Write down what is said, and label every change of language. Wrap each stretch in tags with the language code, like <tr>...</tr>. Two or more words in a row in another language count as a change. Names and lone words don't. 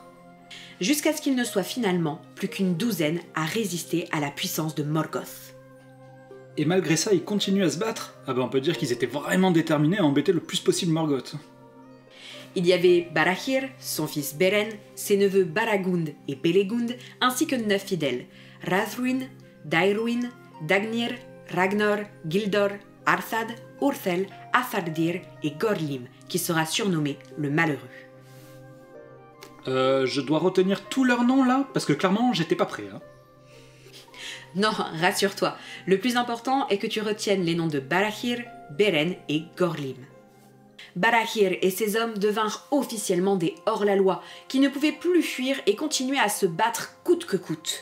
<fr>Jusqu'à ce qu'il ne soit finalement plus qu'une douzaine à résister à la puissance de Morgoth. Et malgré ça, ils continuent à se battre? Ah ben on peut dire qu'ils étaient vraiment déterminés à embêter le plus possible Morgoth. Il y avait Barahir, son fils Beren, ses neveux Baragund et Belegund, ainsi que 9 fidèles, Rathruin, Dairwin, Dagnir, Ragnor, Gildor, Arthad, Urthel, Athardir et Gorlim, qui sera surnommé le Malheureux. Je dois retenir tous leurs noms là? Parce que clairement, j'étais pas prêt. Hein. Non, rassure-toi, le plus important est que tu retiennes les noms de Barahir, Beren et Gorlim. Barahir et ses hommes devinrent officiellement des hors-la-loi, qui ne pouvaient plus fuir et continuer à se battre coûte que coûte.</fr>